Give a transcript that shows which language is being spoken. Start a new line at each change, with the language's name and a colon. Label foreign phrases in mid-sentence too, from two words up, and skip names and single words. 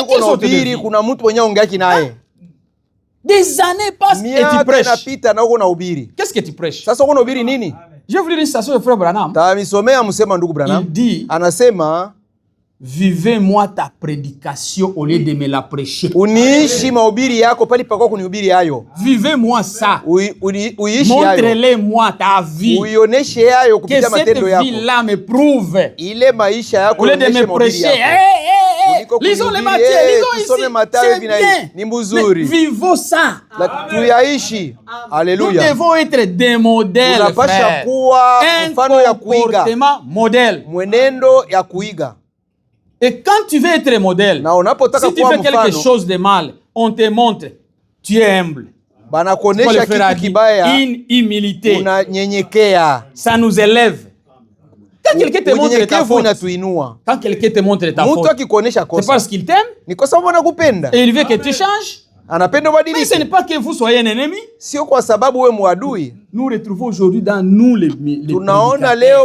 French: Des années passent et tu prêches. Qu'est-ce que tu prêches? Je vais vous lire une citation de frère Branham. Il dit vivez-moi ta prédication au lieu de me la prêcher.
Swahili: Uniishi mahubiri yako pali pakao kunihubiri hayo.
French: Vivez-moi ça.
Swahili: Uiishi hayo.
French: Montrez-les-moi ta vie.
Swahili: Uioneshe hayo kupitia matendo yako.
French: Que cette vie-là me prouve.
Swahili: Ile maisha yako
French: au lieu de me prêcher. Lisons les Matthieu, lisons ici. C'est bien.
Swahili: Ni mzuri.
French: Vivons ça.
Swahili: Tuyaishi. Alléluia.
French: Nous devons être des modèles.
Swahili: Tunapasha kuwa mfano ya kuiga.
French: Modèle.
Swahili: Mwenendo ya kuiga.
French: Et quand tu veux être modèle, si tu fais quelque chose de mal, on te montre, tu es humble.
Swahili: Banakonesha kitu kibaya.
French: Une humilité.
Swahili: Unanyenyekea.
French: Ça nous élève. Quand quelqu'un te montre ta faute, quand quelqu'un te montre ta faute, c'est parce qu'il t'aime. Et il veut que tu changes. Mais ce n'est pas que vous soyez un ennemi. Nous retrouvons aujourd'hui dans nous les prédicateurs.